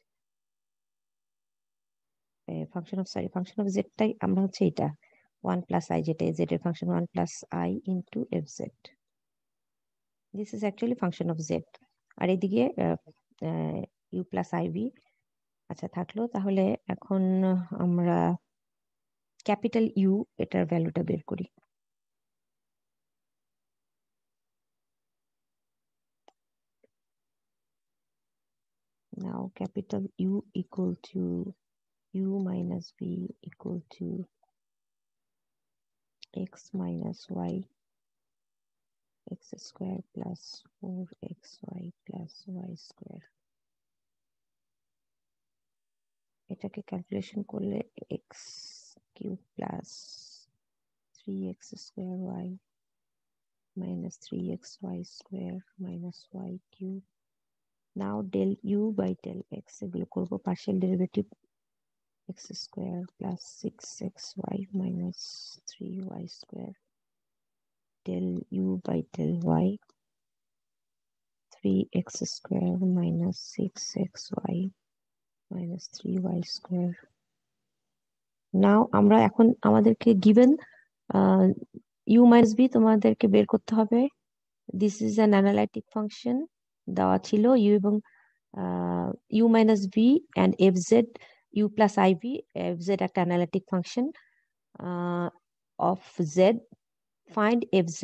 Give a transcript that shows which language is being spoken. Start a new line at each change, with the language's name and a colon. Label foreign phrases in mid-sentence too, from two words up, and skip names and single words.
English: function of
Bangla: জেডটাই আমরা হচ্ছে এটা
English: one plus i,
Bangla: যেটা জেড এর ফাংশন,
English: one plus i into f z, this is actually function of z.
Bangla: আর এদিকে
English: u plus iv
Bangla: আচ্ছা থাকলো। তাহলে এখন আমরা
English: capital u
Bangla: এটার ভ্যালুটা বের করি।
English: Now capital U equal to U minus V equal to x minus y, x square plus 4xy plus y square।
Bangla: এটাকে ক্যালকুলেশন করলে
English: x cube plus 3x square y minus 3xy square minus y cube. Now del u by del x,
Bangla: এগুলো করবো
English: partial derivative, x square plus 6xy minus 3y square del u by del y, 3x square minus 6xy minus 3y square।
Bangla: নাও আমরা এখন আমাদেরকে গিভেন
English: u minus b
Bangla: তোমাদেরকে বের করতে হবে।
English: this is an analytic function
Bangla: দেওয়া ছিল,
English: u এবং u minus v and fz, u plus iv, fz
Bangla: একটা
English: analytic function of z, find fz.